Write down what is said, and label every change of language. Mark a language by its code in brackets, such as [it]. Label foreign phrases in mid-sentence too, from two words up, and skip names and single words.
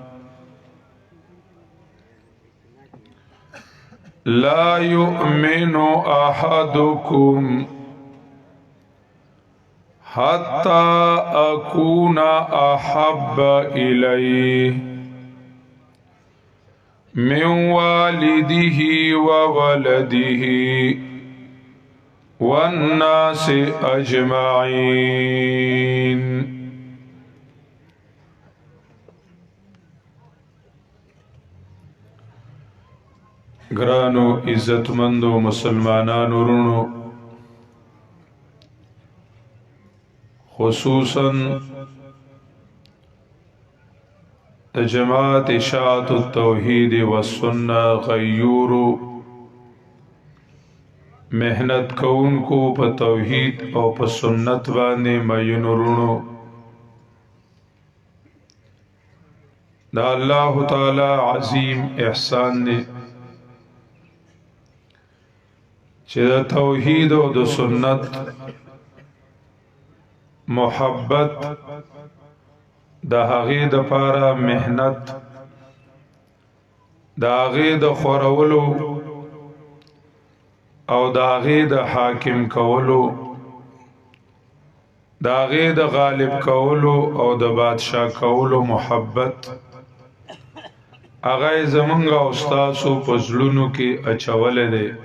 [ar] لا يؤمن أحدكم حتى أكون أحب إليه من والده وولده والناس أجمعين. [ps] گرانو عزتمندو مسلمانانو رونو، خصوصا جماعت اشاعت التوحید والسنہ غیورو محنت کون کو پا توحید او پا سنت باندے مینو رونو، دا اللہ تعالی عظیم احسان نے چه دا توحید او دا سنت محبت دا هغه د پاره محنت دا هغه د خورولو او دا هغه د حاکم کولو دا هغه د غالب کولو او د بادشاہ کولو محبت هغه زمونږ او تاسو په زړونو کې اچولې ده.